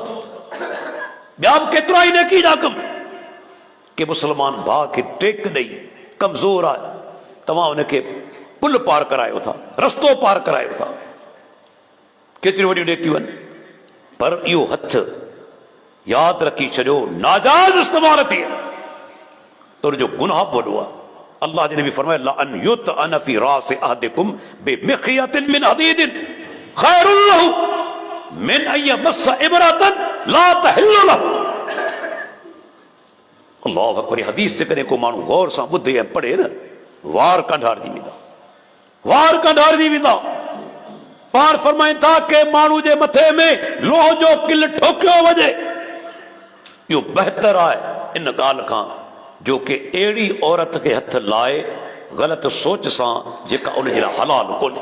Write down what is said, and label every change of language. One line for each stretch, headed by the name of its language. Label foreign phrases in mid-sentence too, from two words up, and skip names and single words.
Sindhi: ॿिया बि केतिरा ई नेकी जा कम कि मुस्लमान भाउ खे टेक ॾेई, कमज़ोर आहे, तव्हां उनखे पुल पार करायो था, रस्तो पार करायो था। केतिरियूं वॾियूं नेकियूं आहिनि, पर इहो हथ यादि रखी छॾियो नाजाइज़ इस्तेमाल थिए त उनजो गुनाह वॾो आहे। अल्लाह जे नबी फरमाया
Arabic: لأن يطعن في رأس أحدكم بمخيط من حديد خير له من أن يمس امرأة لا تحل له. الله أكبر.
Sindhi: हदीस जेकॾहिं को माण्हू गौर सां ॿुधे ऐं पढ़े न, वार कंढारजी वेंदा, वार कंढारजी वेंदा। पाण फरमाइनि था के माण्हू जे मथे में लोह जो किल ठोकियो वञे, इहो बहितर आहे इन ॻाल्हि खां जो कि अहिड़ी औरत खे हथ लाए ग़लति सोच सां जेका उन जे लाइ हलाल कोन्हे।